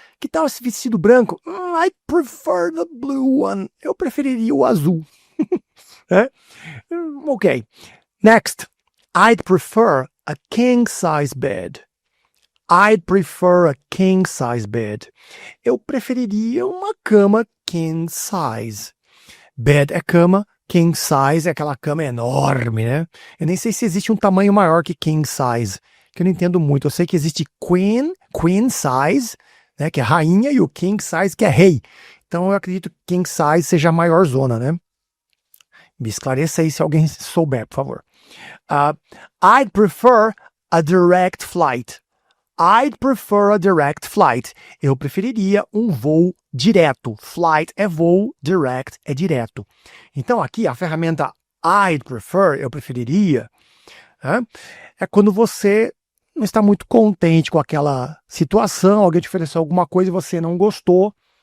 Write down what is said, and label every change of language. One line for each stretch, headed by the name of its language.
Portuguese: Que tal esse vestido branco?
English: I prefer the blue one.
Portuguese: Eu preferiria o azul.
English: Ok. Next. I'd prefer a king-size bed. I'd prefer a king-size bed.
Portuguese: Eu preferiria uma cama king-size. Bed é cama. King size é aquela cama enorme, né? Eu nem sei se existe um tamanho maior que king size, que eu não entendo muito. Eu sei que existe queen size, né, que é rainha, e o king size, que é rei. Então eu acredito que king size seja a maior zona, né? Me esclareça aí se alguém souber, por favor.
English: I'd prefer a direct flight. I'd prefer a direct flight.
Portuguese: Eu preferiria um voo direto. Flight é voo, direct é direto. Então aqui a ferramenta I'd prefer, eu preferiria, é quando você não está muito contente com aquela situação, alguém te ofereceu alguma coisa e você não gostou.